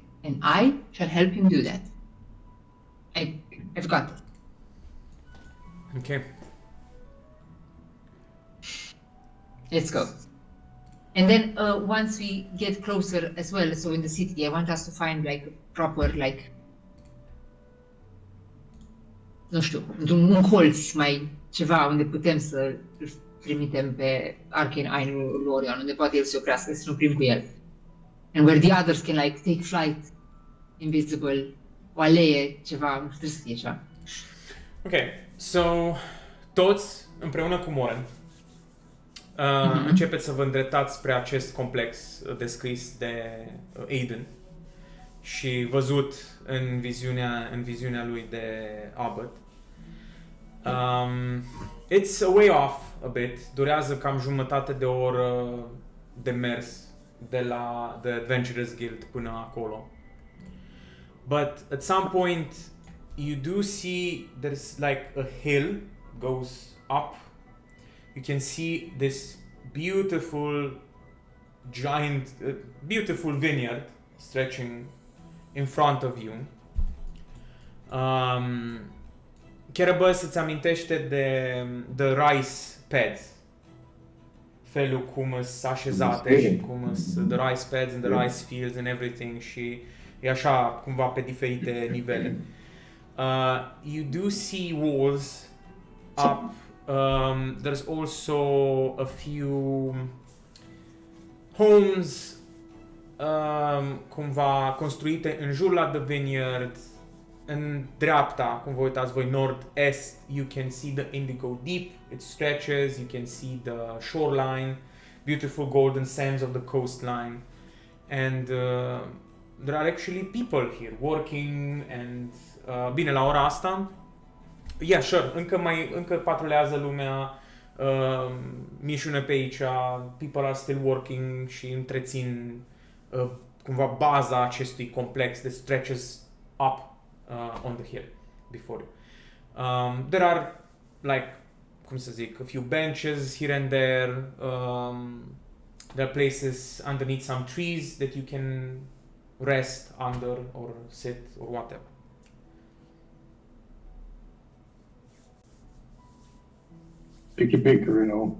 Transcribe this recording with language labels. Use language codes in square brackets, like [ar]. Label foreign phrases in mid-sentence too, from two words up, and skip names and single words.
[en] And I shall help him do that. I've got it. Okay. Let's go. And then once we get closer as well, so in the city, I want us to find like proper, like, [ro] nu știu, un colț mai ceva unde putem să îl trimitem pe Arcane Eye lui Orion, unde poate el să oprească, să nu prim cu el. [en] And where the others can like take flight, invisible, [ro] o alee, ceva, nu știu, trebuie să fie ceva. Ok, so, toți împreună cu Moren începeți să vă îndreptați spre acest complex descris de Aiden și văzut în viziunea lui de Abbott. [en] It's a way off a bit, [ro] durează cam jumătate de oră de mers de la The Adventurers Guild până acolo. [en] But at some point you do see there's like a hill goes up. You can see this beautiful giant beautiful vineyard stretching in front of you. [ro] Kerabus îți amintește de [en] the rice pads. [ro] Felul cum sunt așezate și cum sunt [en] the rice pads and the rice fields and everything [ro] și e așa cumva pe diferite nivele. [en] You do see walls up. There's also a few homes [ro] cumva construite în jur la [en] The Vineyard. [ro] În dreapta, cum vă uitați voi, nord-est, [en] you can see the Indigo Deep. It stretches, you can see the shoreline, beautiful golden sands of the coastline. And there are actually people here working and [ro] bine, la ora asta, [en] yeah, sure, [ro] încă patrulează lumea, mișună pe aici, [en] people are still working [ro] și întrețin cumva baza acestui complex [en] that stretches up on the hill before you. There are like, [ro] cum să zic, [en] a few benches here and there. There are places underneath some trees that you can rest under or sit or whatever. Pick a pick, Reno.